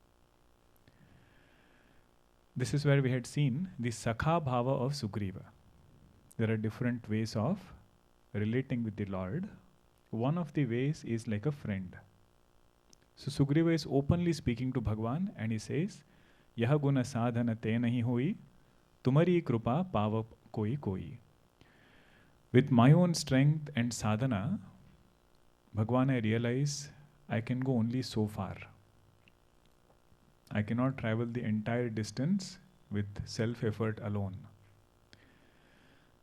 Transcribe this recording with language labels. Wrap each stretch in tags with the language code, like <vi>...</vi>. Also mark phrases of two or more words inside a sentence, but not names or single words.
<en>This is where we had seen the</en> <sa>सखा भाव</sa> <en>of Sugriva. There are different ways of relating with the Lord. One of the ways is like a friend. So Sugriva is openly speaking to Bhagavan and he says,</en> <awa>यह गुन साधन तें नहिं होई, तुम्हरी कृपा पाव कोई कोई.</awa> <en>With my own strength and sadhana, Bhagavan, I realize I can go only so far. I cannot travel the entire distance with self-effort alone.</en>